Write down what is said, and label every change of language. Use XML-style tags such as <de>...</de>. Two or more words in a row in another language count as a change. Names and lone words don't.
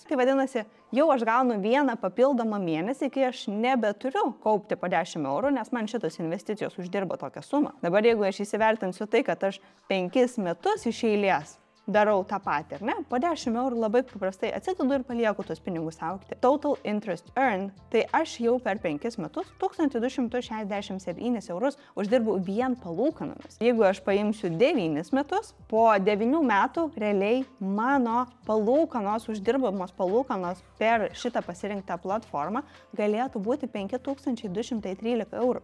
<lt>Tai vadinasi, jau aš gaunu vieną papildomą mėnesį, kai aš nebeturiu kaupti po 10 eurų, nes man šitos investicijos uždirba tokią sumą. Dabar jeigu aš įsivertinsiu tai, kad aš 5 metus iš eilės darau tą patį, ar ne? Po 10 eurų labai paprastai atsidedu ir palieku tuos pinigus augti.</lt> <en>Total interest earned,</en> <lt>tai aš jau per 5 metus 1267 eurus uždirbu vien palūkanomis. Jeigu aš paimsiu 9 metus, po 9 metų realiai mano palūkanos, uždirbamos palūkanos per šitą pasirinktą platformą galėtų būti 5213 eurų.</lt>